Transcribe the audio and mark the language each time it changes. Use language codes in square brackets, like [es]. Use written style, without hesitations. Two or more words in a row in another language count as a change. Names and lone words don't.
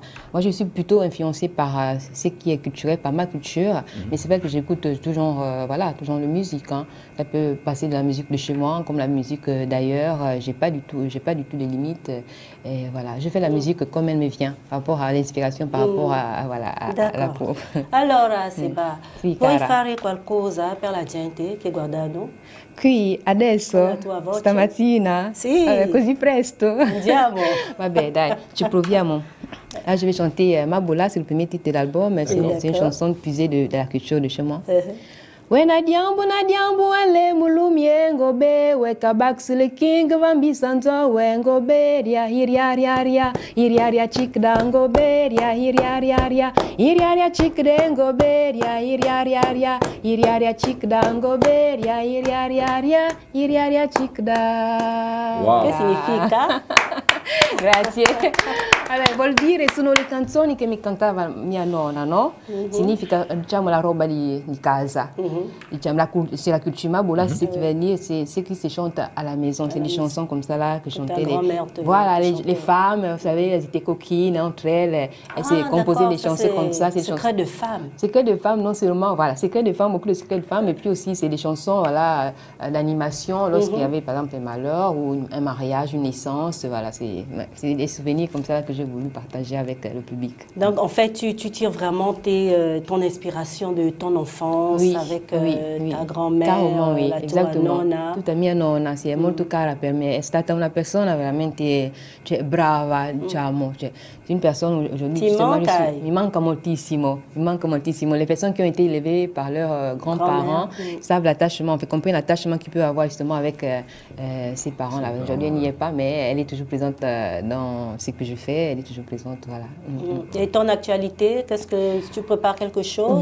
[fr] Moi, je suis plutôt influencée par ce qui est culturel, par ma culture, mais c'est vrai que j'écoute toujours, voilà, toujours de musique. Hein. Ça peut passer de la musique de chez moi, comme la musique d'ailleurs. J'ai pas du tout de limites. Et voilà, je fais la musique comme elle me vient, par rapport à l'inspiration, par rapport à la peau. [it] Allora, Seba, puoi fare qualcosa per la gente che guardano? Qui, adesso, stamattina, così presto. Andiamo. Vabbè, dai, ci proviamo. [fr] Là, je vais chanter Mabola, c'est le premier titre de l'album, c'est une chanson puisée de la culture de chez moi. [kg] Wena diambu ale mulumiengo be weka baksile king vambi sanzo wengo be ria hiria chikdango be ria hiria chikdengo be ria hiria chikdango be ria hiria chikda. [it] Wow. Che significa? Grazie. Allora, vuol dire sono le canzoni che mi cantava mia nonna, no? Significa diciamo la roba di casa. [fr] C'est la culture Mabola, c'est ce qui veut dire, c'est ce qui se chante à la maison. C'est des chansons comme ça là que chantaient les femmes, vous savez, elles étaient coquines entre elles, elles se composaient des chansons comme ça. C'est secret de femmes. Secret de femmes, non seulement, voilà, secret de femmes, beaucoup de secrets de femmes, et puis aussi c'est des chansons, voilà, d'animation, lorsqu'il y avait par exemple un malheur ou un mariage, une naissance, voilà, c'est des souvenirs comme ça que j'ai voulu partager avec le public. Donc en fait, tu tires vraiment ton inspiration de ton enfance avec ta grand-mère, [it] la tua nonna. Tutta mia nonna, sì, è molto cara per me, è stata una persona veramente brava, diciamo, [fr] c'est une personne aujourd'hui, [it] mi manca moltissimo, [fr] les personnes qui ont été élevées par leurs grands-parents savent l'attachement, on fait comprendre l'attachement qu'il peut avoir justement avec ses parents, là. Aujourd'hui elle n'y est pas, mais elle est toujours présente dans ce que je fais, elle est toujours présente, voilà. Et ton actualité, qu'est-ce que tu prépares quelque chose?